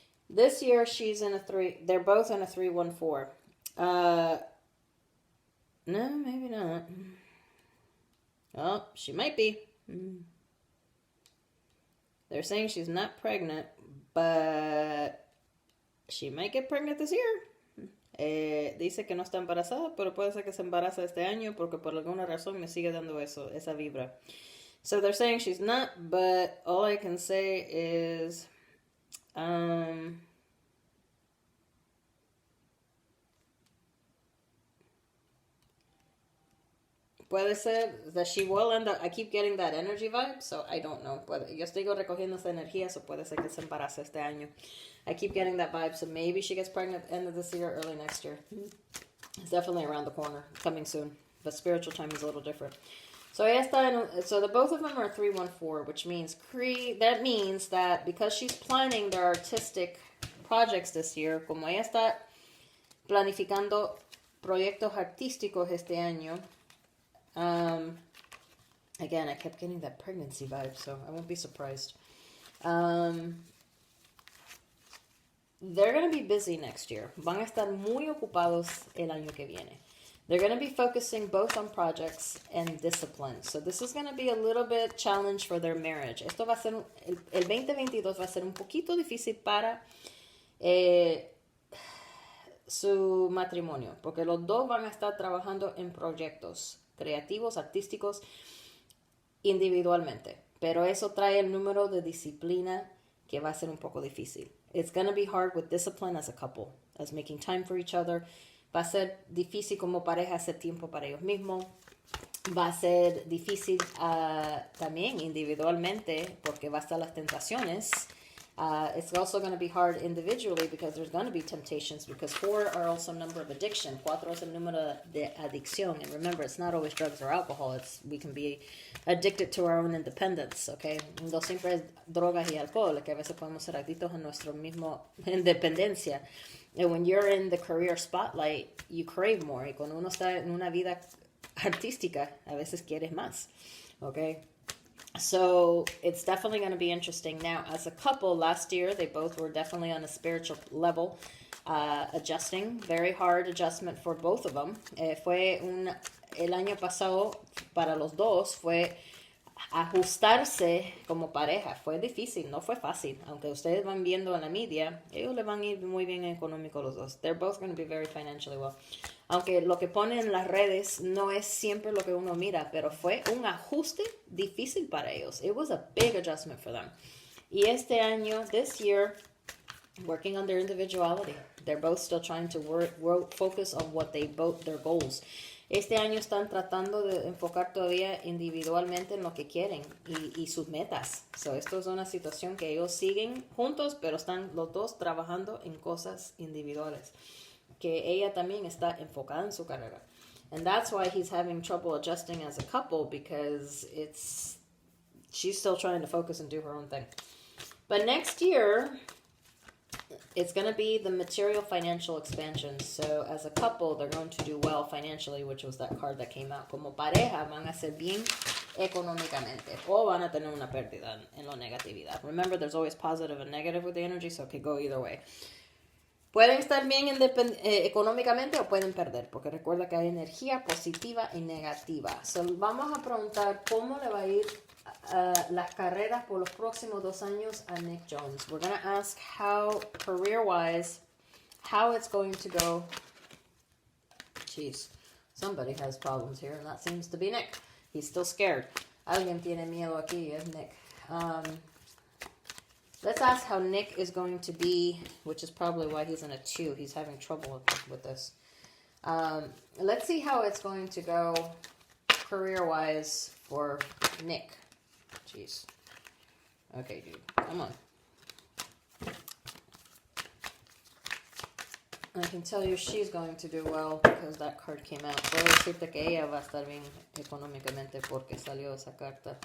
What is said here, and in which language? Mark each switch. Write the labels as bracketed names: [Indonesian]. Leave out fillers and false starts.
[English] This year, she's in a 3. They're both in a 3-1-4. No, maybe not. Oh, she might be. They're saying she's not pregnant, but she might get pregnant this year. [Spanish] Dice que no está embarazada, pero puede ser que se embaraza este año porque por alguna razón me sigue dando esa vibra. [English] So they're saying she's not, but all I can say is, [Spanish] puede ser [English] that she will end up, I keep getting that energy vibe, so I don't know. [Spanish] Yo estoy recogiendo esa energía, so puede ser que se embarace este año. [English] I keep getting that vibe, so maybe she gets pregnant at the end of this year, early next year. It's definitely around the corner, coming soon. But spiritual time is a little different. So the both of them are 3-1-4, which means that means that because she's planning their artistic projects this year, [Spanish] como ella está planificando proyectos artísticos este año, [English] again, I kept getting that pregnancy vibe, so I won't be surprised. they're going to be busy next year. [Spanish] Van a estar muy ocupados el año que viene. [English] They're going to be focusing both on projects and discipline. So this is going to be a little bit challenge for their marriage. [Spanish] Esto va a ser, el 2022 va a ser un poquito difícil para su matrimonio, porque los dos van a estar trabajando en proyectos creativos, artísticos, individualmente. Pero eso trae el número de disciplina que va a ser un poco difícil. [English] It's going to be hard with discipline as a couple, as making time for each other. [Spanish] Va a ser difícil como pareja hacer tiempo para ellos mismos. Va a ser difícil también individualmente porque va a estar las tentaciones. [English] It's also going to be hard individually because there's going to be temptations because 4 are also a number of addiction. [Spanish] 4 es el número de adicción. [English] And remember, it's not always drugs or alcohol. We can be addicted to our own independence, okay? [Spanish] No siempre es drogas y alcohol, que a veces podemos ser adictos a nuestra misma independencia. [English] And when you're in the career spotlight, you crave more. [Spanish] Y cuando uno está en una vida artística, a veces quieres más, okay? [English] So it's definitely going to be interesting. Now, as a couple, last year, they both were definitely on a spiritual level, adjusting. Very hard adjustment for both of them. [Spanish] El año pasado, para los dos, fue ajustarse como pareja. Fue difícil, no fue fácil. Aunque ustedes van viendo en la media, ellos le van a ir muy bien económico los dos. [English] They're both going to be very financially well. [Spanish] Aunque lo que ponen en las redes no es siempre lo que uno mira, pero fue un ajuste difícil para ellos. [English] It was a big adjustment for them. [Spanish] Y este año, [English] this year, working on their individuality. They're both still trying to focus on what their goals. [Spanish] Este año están tratando de enfocar todavía individualmente en lo que quieren y sus metas. So, esto es una situación que ellos siguen juntos, pero están los dos trabajando en cosas individuales. Que ella también está enfocada en su carrera. [English] And that's why he's having trouble adjusting as a couple because she's still trying to focus and do her own thing. But next year, it's going to be the material financial expansion. So as a couple, they're going to do well financially, which was that card that came out. [Spanish] Como pareja, van a ser bien económicamente. O van a tener una pérdida en la negatividad. [English] Remember, there's always positive and negative with the energy, so it could go either way. [Spanish] Pueden estar bien económicamente o pueden perder, porque recuerda que hay energía positiva y negativa. So, vamos a preguntar cómo le va a ir las carreras por los próximos 2 años a Nick Jonas. [English] We're going to ask how, career-wise, how it's going to go. Jeez, somebody has problems here, and that seems to be Nick. He's still scared. [Spanish] Alguien tiene miedo aquí, es Nick. [English] Let's ask how Nick is going to be, which is probably why he's in a 2. He's having trouble with this. Let's see how it's going to go career-wise for Nick. Jeez. Okay, dude. Come on. I can tell you she's going to do well because that card came out. [Spanish] Puedo decirte que ella va a estar bien económicamente porque salió esa carta.